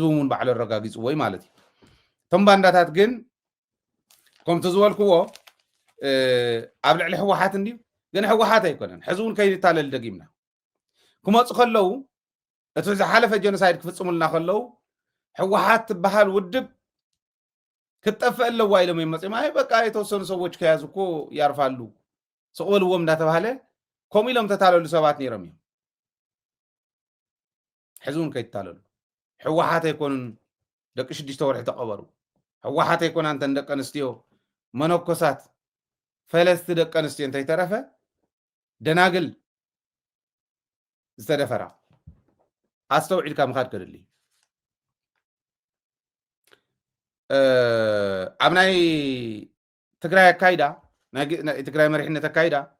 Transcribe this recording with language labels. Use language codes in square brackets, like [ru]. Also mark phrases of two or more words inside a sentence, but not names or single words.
[ti] እውን ባዕሉ ኣረጋጊፅዎ እዩ ማለት እዩ እቶም ባንዳታት ግን ከምቲ ዝበልክዎ ኣብ ልዕሊ ሕወሓት እንድዩ ግን ሕወሓት ኣይኮነን ሕዚ እውን ከይንታለል ደጊምና ክመፁ ከለዉ እቲ ዝሓለፈ ጀኖሳይድ ክፍፅሙልና ከለዉ ሕወሓት ትበሃል ውድብ ክትጠፍእ ኣለዋ ኢሎም እዮም መፂኦም ኣይ [am] በቃ የተወሰኑ ሰዎች ከያዙ እኮ ያርፋሉ [ti] ስቕበልዎም እንዳተባሃለ ከምኡ ኢሎም ተታለሉ ሰባት ነይሮም እዮም ሕዚ እውን ከይትታለሉ ሕወሓት ኣይኮኑን ደቂ 6 ወርሒ ተቐበሩ ሕወሓት ኣይኮና እንተን ደቂ ኣንስትዮ መነኮሳት ፈለስቲ ደቂ ኣንስትዮ እንተይተረፈ ደናግል ዝተደፈራ ኣስተውዒልካ ምኻድ ከድሊ ኣብ ናይ ትግራይ ኣካይዳ ናይ ትግራይ መሪሕነት ኣካይዳ